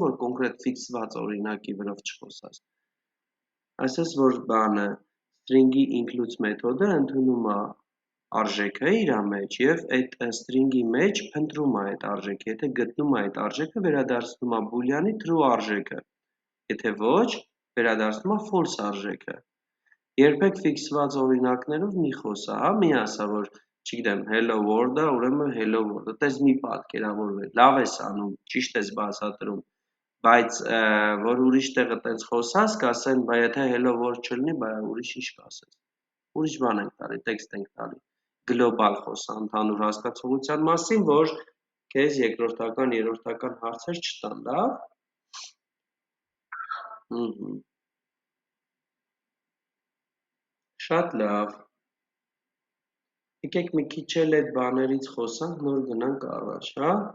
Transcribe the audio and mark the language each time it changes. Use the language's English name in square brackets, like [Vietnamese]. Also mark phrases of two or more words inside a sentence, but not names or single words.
[Armenian] որ կոնկրետ ֆիքսված օրինակի վրով չխոսաս։ Ասես որ բանը string-ի includes մեթոդը ընդունում է արժեքը իր մեջ եւ այդ string-ի մեջ փնտրում է այդ արժեքը, եթե գտնում է այդ արժեքը, վերադարձնում է boolean-ի true արժեքը, եթե ոչ, վերադարձնում է false արժեքը։ Երբեք ֆիքսված օրինակներով մի խոսա, հա, մի ասա, որ չգիտեմ, [English] hello world-ը, [Armenian] ուրեմն [English] hello world-ը, [Armenian] տես մի պատկերավորվի, լավ ես անում, ճիշտ ես բացատրում, բայց որ ուրիշ տեղը տենց խոսաս, կասեն, բայ եթե [English] hello world [Armenian] չլինի, բայ ուրիշ ինչ կասես։ Ուրիշ բան ենք տալի, տեքստ ենք տալի։ Գլոբալ խոսա ընդհանուր հասկացողության մասին, որ քեզ երկրորդական, երրորդական հարցեր չտան, լավ։ Ահա։ Շատ լավ։ Եկեք մի քիչ էլ այդ բաներից խոսանք, նոր գնանք առաջ, հա։